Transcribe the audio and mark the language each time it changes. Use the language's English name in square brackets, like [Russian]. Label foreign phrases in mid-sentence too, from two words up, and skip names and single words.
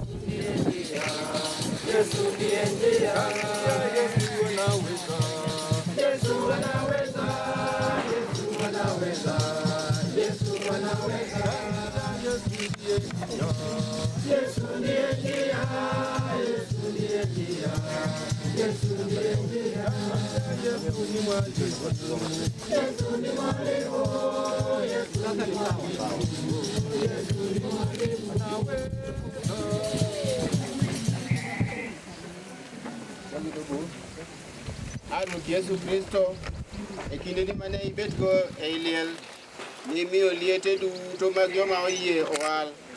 [Swahili] ndiye njia, Yesu ndiye njia, Yesu ndiye njia, Yesu anaweza, Yesu anaweza, Yesu anaweza, Yesu ndiye njia, Yesu ndiye njia, Yesu ndiye njia, Yesu ndiye njia, Yesu ni mwalimu, Yesu ni mwalimu, Yesu ni mwalimu, Yesu ni mwalimu nawe. [Luo (Kenya and Tanzania)] Ruoth Yesu Kristo, e kinde mane ibetgo e liel, nimiyo liete duto mag joma oyie owal.